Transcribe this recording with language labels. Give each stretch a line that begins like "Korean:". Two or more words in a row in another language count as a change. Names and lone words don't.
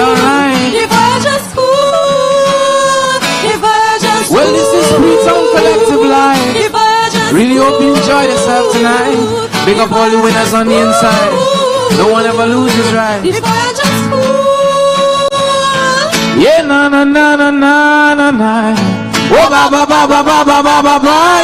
English: If I just cool, if I just well, this is Freetown Collective Live. If I just really hope you enjoyed yourself tonight. Big up all the winners on the inside. No one ever loses, right? If I just cool. Yeah, na na na na na na na. Oh ba ba ba ba ba ba ba ba ba.